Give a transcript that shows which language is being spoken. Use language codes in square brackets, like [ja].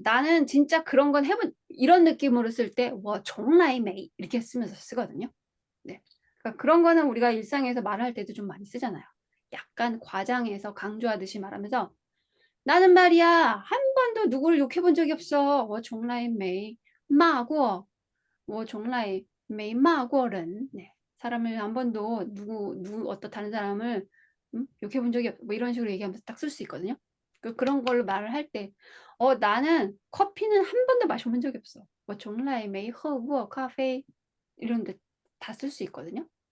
[ko] 나는 진짜 그런 건 이런 느낌으로 쓸 때, 정라이 메이 이렇게 쓰면서 쓰거든요. 네. 그러니까 그런 거는 우리가 일상에서 말할 때도 좀 많이 쓰잖아요. 약간 과장해서 강조하듯이 말하면서 나는 말이야 한 번도 누구를 욕해 본 적이 없어. [zh] 我从来没骂过我从来没骂过人 네. [ko] 사람을 한 번도 어떤 다른 사람을 욕해 본 적이 없어. 뭐 이런 식으로 얘기하면서 딱 쓸 수 있거든요. 그런 걸로 말을 할 때, 나는 커피는 한 번도 마셔본 적이 없어. 뭐 종라이 메이 허브 카페 이런 데 다 쓸 수 있거든요.